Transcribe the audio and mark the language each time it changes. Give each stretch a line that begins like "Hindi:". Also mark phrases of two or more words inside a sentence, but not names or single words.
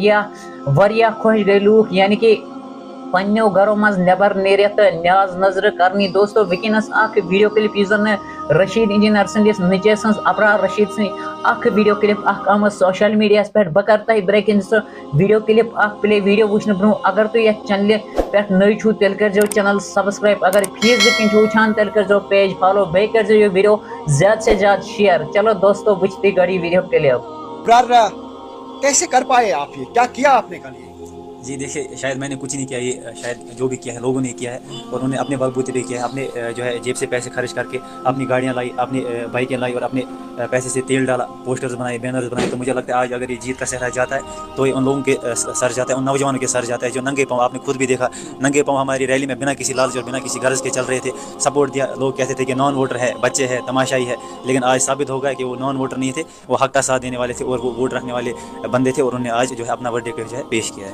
Kashmiri: واریاہ خۄش گٔے لوٗکھ یعنی کہ پننیو گرو منٛز نٮ۪بر نیٖرِتھ نیاز نظرٕ کرنی دوستو وٕنکیٚنس اکھ
English: video clip
Kashmiri: یُس زن رشیٖد انجینئر سٕنٛدِس نیٚچوۍ سٕنٛز ابرار رشیٖد سٕنٛدۍ اکھ
English: video clip
Kashmiri: اکھ آمٕژ
English: social mediahas
Kashmiri: پٮ۪ٹھ بہٕ کرٕ تۄہہِ برٛونٛہہ کِنۍ سُہ
English: video clip
Kashmiri: اکھ
English: play video
Kashmiri: وٕچھنہٕ برٛونٛہہ اگر تُہۍ یتھ چنلہِ پٮ۪ٹھ نٔے چھُو تیٚلہِ کٔرۍزیو
English: channel subscribe
Kashmiri: اگر فیس بُک کِنۍ چھُو وٕچھان تیٚلہِ کٔرۍزیو
English: page follow
Kashmiri: بیٚیہِ کٔرۍزیو یہِ ویڈیو
Urdu: زیادٕ سے زیادٕ
Kashmiri: شیئر چلو دوستو وٕچھتٕے گۄڈٕ یہِ
English: video clip
Urdu: کیسے کر پائے آپ یہ کیا آپ نے کل یہ جی دیکھیے شاید میں نے کچھ نہیں کیا یہ شاید جو بھی کیا ہے لوگوں نے کیا ہے اور انہوں نے اپنے بلبوتے پہ کیا ہے اپنے جو ہے جیب سے پیسے خرچ کر کے اپنی گاڑیاں لائی اپنی بائکیں لائی اور اپنے پیسے سے تیل ڈالا پوسٹرز بنائے بینرز بنائے تو مجھے لگتا ہے آج اگر یہ جیت کا صحرا جاتا ہے تو یہ ان لوگوں کے سر جاتا ہے ان نوجوانوں کے سر جاتا ہے جو ننگے پاؤں آپ نے خود بھی دیکھا ننگے پاؤں ہماری ریلی میں بنا کسی لالچ اور بنا کسی غرض کے چل رہے تھے سپورٹ دیا لوگ کہتے تھے کہ
English: non voter
Urdu: ہے بچے ہے تماشائی ہے لیکن آج ثابت ہو گیا کہ وہ
English: non voter
Urdu: نہیں تھے وہ حق کا ساتھ دینے والے تھے اور وہ ووٹ رکھنے والے بندے تھے اور انہوں نے آج جو ہے اپنا ورڈکٹ جو ہے پیش کیا ہے